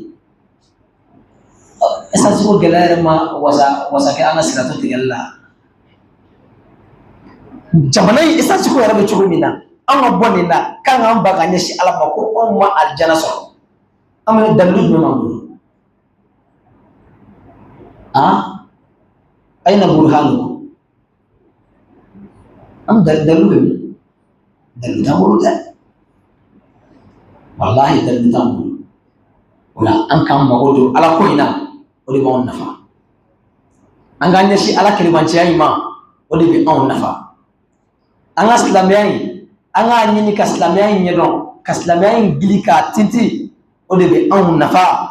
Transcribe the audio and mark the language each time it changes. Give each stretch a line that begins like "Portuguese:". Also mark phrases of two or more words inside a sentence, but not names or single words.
Bambara: essence ko gɛlɛya yɛrɛ ma wasa kɛ an ka sirato tigɛli la jamana in essence ko yɛrɛ bɛ cogo min na an ka bɔ nin na k'an k'an ba ka ɲɛsin ala ma ko anw ma alijana sɔrɔ an bɛ dalilu jumɛn b'an bolo
Arabic: أين برهانكم
Bambara: am dalilu bɛ min dalilu t'an bolo dɛ wallahi dalilu t'an bolo o la an k'an mago don ala ko in na o de b'anw nafa an k'an ɲɛsin ala kelebanciya in ma o de bɛ anw nafa an ka silamɛya in an k'a ɲini ka silamɛya in ɲɛdɔn ka silamɛya in gili k'a tinti o de bɛ anw nafa